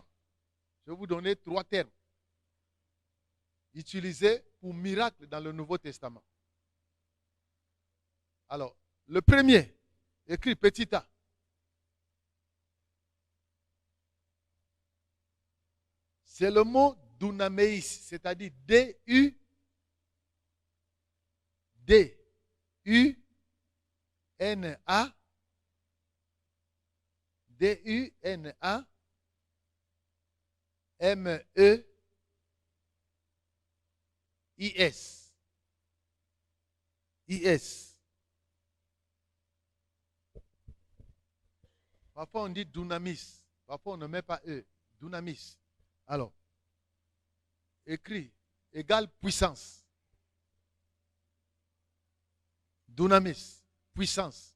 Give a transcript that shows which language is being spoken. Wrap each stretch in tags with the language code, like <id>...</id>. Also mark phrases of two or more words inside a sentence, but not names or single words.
<fr>Je vais vous donner 3 termes utilisés pour miracles dans le Nouveau Testament. Alors, le premier, écrit petit a. C'est le mot dunameis, c'est-à-dire D-U-N-A, D-U-N-A, M-E-I-S. I-S. Parfois on dit dunamis. Parfois on ne met pas E. Dunamis. Alors, écrit, égale puissance. Dunamis, puissance.</fr>